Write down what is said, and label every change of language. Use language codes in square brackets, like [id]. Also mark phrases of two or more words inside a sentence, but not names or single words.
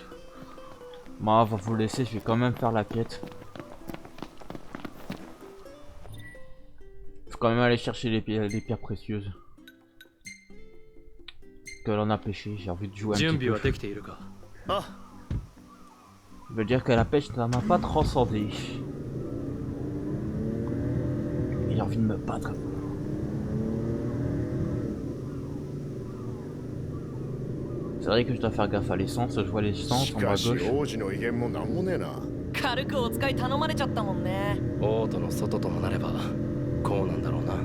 [fr] Bon, on va vous laisser, je vais quand même faire la quête. Faut quand même aller chercher les pierres précieuses. Qu'elle en a pêché, j'ai envie de jouer un petit peu. [ja] できているか。あ、 [fr] Ça veut dire que la pêche ça m'a pas transcendé. J'ai envie de me battre. C'est vrai que je dois faire gaffe à l'essence, je vois l'essence [ja] し [fr] en bas à [ja] かし [fr] gauche. [ja] 王子の威厳もなんもねえな。軽くお使い頼まれちゃったもんね。オートの外ともなればこうなんだろうな。